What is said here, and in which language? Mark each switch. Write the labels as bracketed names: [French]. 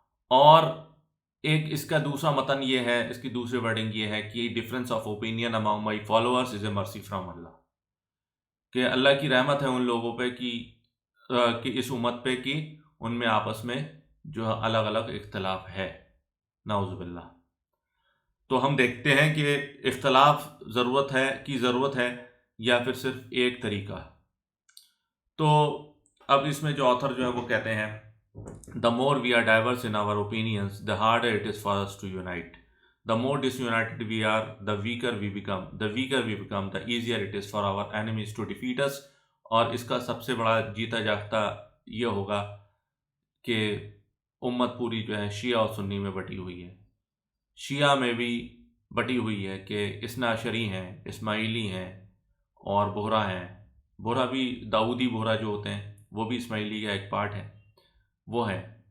[Hindi] और एक इसका दूसरा मतन ये है, इसकी दूसरी वर्डिंग ये है कि [English] difference of opinion among my followers is a mercy from Allah, [Hindi] कि अल्लाह की रहमत है उन लोगों पे कि इस उम्मत पे कि उनमें आपस में जो है अलग अलग इख्तलाफ है। नाउज़ु बिल्लाह। तो हम देखते हैं कि इख्तलाफ ज़रूरत है या फिर सिर्फ एक तरीका। तो अब इसमें जो ऑथर जो है वो कहते हैं, [English] The more we are diverse in our opinions, the harder it is for us to unite. The more disunited we are, the weaker we become. The weaker we become, the easier it is for our enemies to defeat us. [Hindi] और इसका सबसे बड़ा जीता जागता ये होगा कि उम्मत पूरी जो है शिया और सुन्नी में बटी हुई है। शिया में भी बटी हुई है कि इस्ना अशरी हैं, इस्माइली हैं और बोहरा हैं। बोहरा भी दाऊदी बोहरा जो होते हैं वो भी इस्माइली का एक पार्ट है, वो है।